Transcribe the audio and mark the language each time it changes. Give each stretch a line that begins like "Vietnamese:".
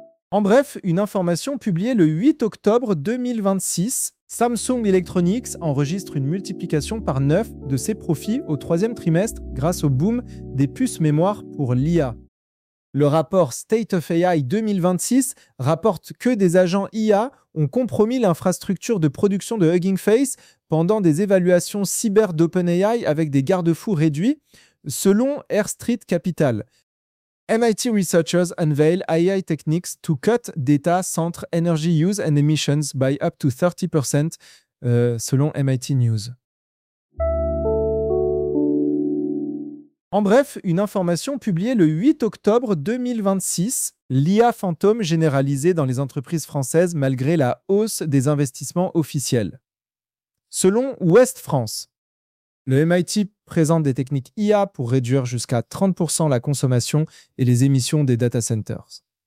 French: En bref, une information publiée le 8 octobre 2026, Samsung Electronics enregistre une multiplication par 9 de ses profits au troisième trimestre grâce au boom des puces mémoire pour l'IA. Le rapport State of AI 2026 rapporte que des agents IA ont compromis l'infrastructure de production de Hugging Face pendant des évaluations cyber d'OpenAI avec des garde-fous réduits, selon Air Street Capital.
English: MIT researchers unveil AI techniques to cut data center energy use and emissions by up to 30%, selon MIT News.
French: En bref, une information publiée le 8 octobre 2026, l'IA fantôme généralisée dans les entreprises françaises malgré la hausse des investissements officiels. Selon Ouest France, le MIT présente des techniques IA pour réduire jusqu'à 30% la consommation et les émissions des data centers.